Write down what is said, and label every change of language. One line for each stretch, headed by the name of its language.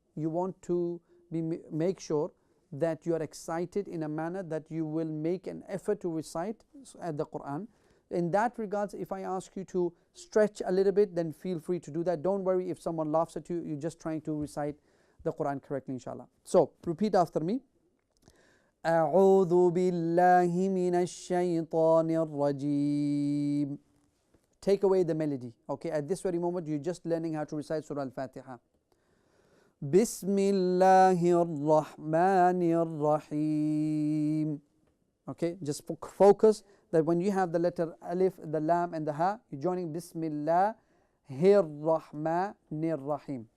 English: You want to make sure that you are excited in a manner that you will make an effort to recite the Qur'an. In that regards, if I ask you to stretch a little bit, then feel free to do that. Don't worry if someone laughs at you. You're just trying to recite the Qur'an correctly, inshallah. So repeat after me.
Arabic: أعوذ بالله من الشيطان الرجيم.
English: Take away the melody. Okay, at this very moment you're just learning how to recite Surah Al-Fatiha.
Arabic: Bismillahir Rahmanir Rahim.
English: Okay, just focus that when you have the letter Alif, the Lam and the Ha, you're joining
Arabic: Bismillahir Rahmanir Rahim.